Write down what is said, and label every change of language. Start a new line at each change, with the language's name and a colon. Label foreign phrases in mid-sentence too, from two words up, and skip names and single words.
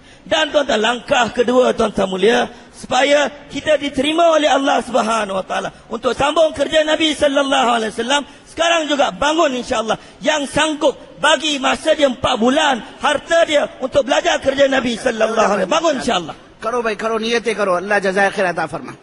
Malay: Dan tuan-tuan, langkah kedua tuan-tuan mulia, supaya kita diterima oleh Allah
Arabic: سبحانه وتعالى
Malay: untuk sambung kerja Nabi
Arabic: صلى الله عليه وسلم,
Malay: sekarang juga bangun insya-Allah yang sanggup bagi masa dia 4 bulan harta dia untuk belajar kerja Nabi
Arabic: صلى الله عليه وسلم.
Malay: Bangun insya-Allah.
Urdu: کرو بھائی کرو، نیتیں کرو، اللہ جزائے خیر عطا فرما.